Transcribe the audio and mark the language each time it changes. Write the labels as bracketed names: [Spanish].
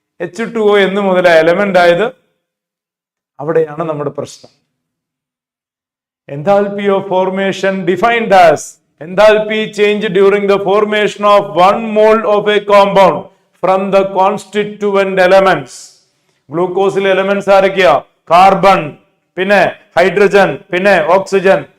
[Malayalam] H2O എന്ന് മുതലാ element ആയത്? അവിടെയാണ് നമ്മുടെ പ്രശ്നം. [English] Enthalpy of formation defined as enthalpy change during the formation of 1 mole of a compound from the constituent elements. [Malayalam] ഗ്ലൂക്കോസിലെ elements ആരൊക്കെയാ? Carbon, പിന്നെ hydrogen, പിന്നെ ഓക്സിജൻ.